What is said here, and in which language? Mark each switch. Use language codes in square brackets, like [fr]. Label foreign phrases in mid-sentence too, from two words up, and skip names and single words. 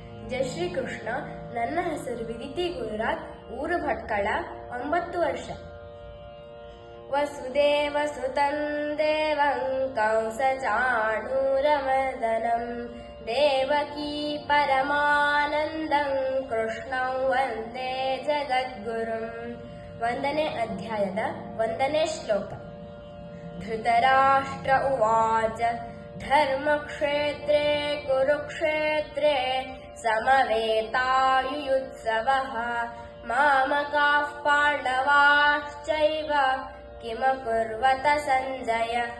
[kn] ಜೈ ಶ್ರೀ ಕೃಷ್ಣ. ನನ್ನ ಹೆಸರು ವಿದಿತಿ ಗುರುರಾಜ್, ಊರು ಭಟ್ಕಳ, 9 ವರ್ಷ. [sa] ವಸುದೇವ ಸುತಂ ದೇವಂ ಕಂಸ ಚಾಣೂರಮರ್ದನಂ ದೇವಕೀ ಪರಮಾನಂದಂ ಕೃಷ್ಣಂ ವಂದೇ ಜಗದ್ಗುರುಂ. [kn] 1ನೇ ಅಧ್ಯಾಯದ 1ನೇ ಶ್ಲೋಕ. [sa] ಧೃತರಾಷ್ಟ್ರ ಉವಾಚ ಧರ್ಮಕ್ಷೇತ್ರೇ ಕುರುಕ್ಷೇತ್ರೇ ಸಮವೇತಾಯುಯುತ್ಸವಃ ಮಾಮಕಾಃ ಪಾಂಡವಾಶ್ಚೈವ ಕಿಮಕುರ್ವತ ಸಂಜಯ.